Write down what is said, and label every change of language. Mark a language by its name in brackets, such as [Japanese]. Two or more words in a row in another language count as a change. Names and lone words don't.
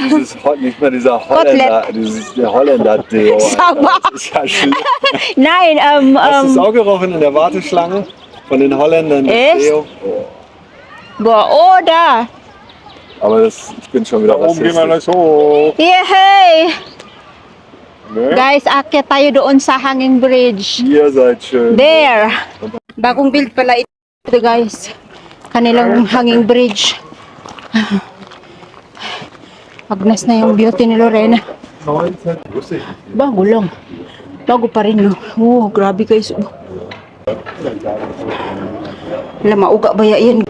[German] Nicht mehr dieser Holländer, der Holländer-Deo. Sabah. Das ist ja schlimm. Nein, Hast du es auch gerochen in der Warteschlange? Von den Holländern, das Echt? Deo? Boah, oh, da. Aber das, ich bin schon wieder Da oben gehen wir rassistisch. gleich hoch. [English] Yeah, hey. [German] Ne? [Filipino] Guys, akyat tayo doon sa [English] hanging bridge. [German] Ihr seid schön. [English] There. [Filipino] Bagong build pala ito, guys. Kanilang [English] hanging bridge. [Filipino] Agnes na yung beauty ni Lorena. [German] Lustig. [Filipino] Bago lang. Bago pa rin, no? Oh, grabe guys. Wala, mauga ba yan?